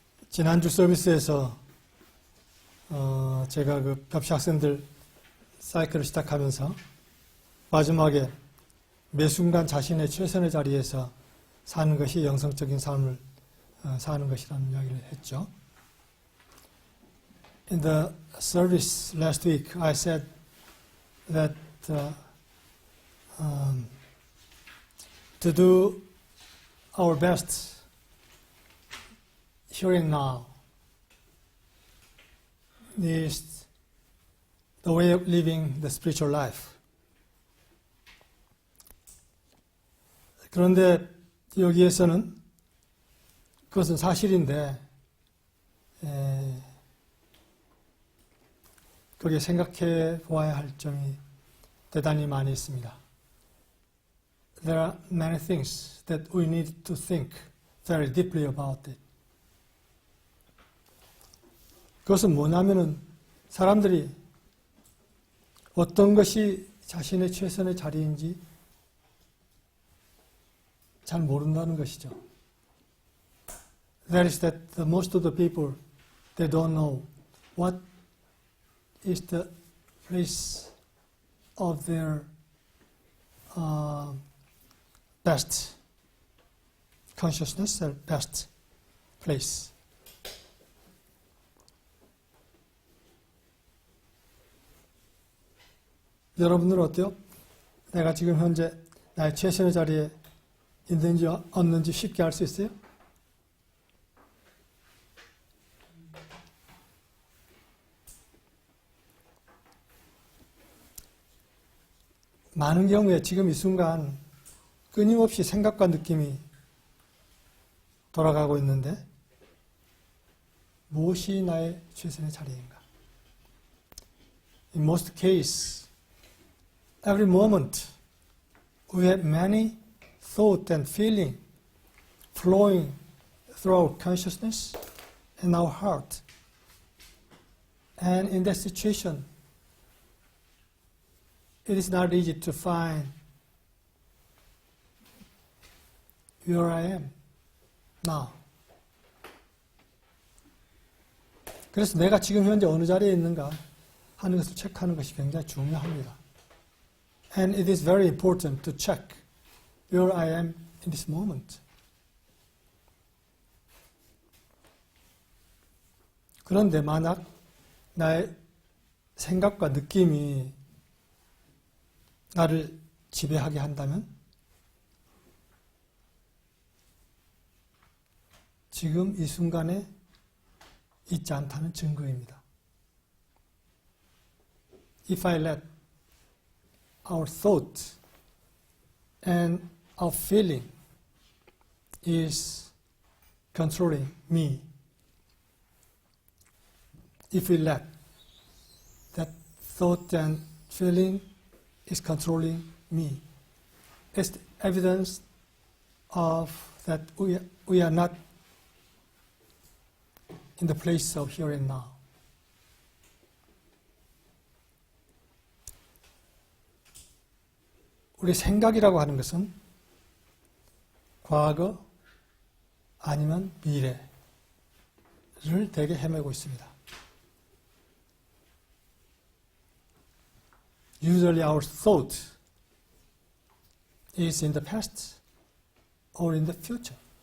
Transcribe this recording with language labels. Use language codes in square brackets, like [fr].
[ko] 지난주 서비스에서 제가 그 접시 학생들 사이클을 시작하면서 마지막에 매 순간 자신의 최선의 자리에서 사는 것이 영성적인 삶을 사는 것이라는 이야기를 했죠. [en] In the service last week, I said that to do our best here and now is the way of living the spiritual life. [ko] 그런데 여기에서는 그것은 사실인데 거기에 생각해 보아야 할 점이 대단히 많이 있습니다. [en] There are many things that we need to think very deeply about it. [ko] 그것은 뭐냐면은 사람들이 어떤 것이 자신의 최선의 자리인지 잘 모른다는 것이죠. [en] That is that the most of the people, they don't know what is the place of their best consciousness, their best place. [ko] 여러분들은 어때요? 내가 지금 현재 나의 최선의 자리에 있는지 없는지 쉽게 알 수 있어요? 많은 경우에 지금 이 순간 끊임없이 생각과 느낌이 돌아가고 있는데 무엇이 나의 최선의 자리인가? [en] In most cases, every moment we have many thought and feeling flowing through our consciousness and our heart. And in that situation, it is not easy to find where I am now. [ko] 그래서 내가 지금 현재 어느 자리에 있는가 하는 것을 체크하는 것이 굉장히 중요합니다. [en] And it is very important to check where I am in this moment. [ko] 그런데 만약 나의 생각과 느낌이 나를 지배하게 한다면 지금 이 순간에 있지 않다는 증거입니다. [en] If I let our thought and our feeling is controlling me, if we let that thought and feeling is controlling me, it's the evidence of that we are not in the place of here and now. [ko] 우리 생각이라고 하는 것은 과거 아니면 미래를 되게 헤매고 있습니다. [en] Usually our thought is in the past or in the future.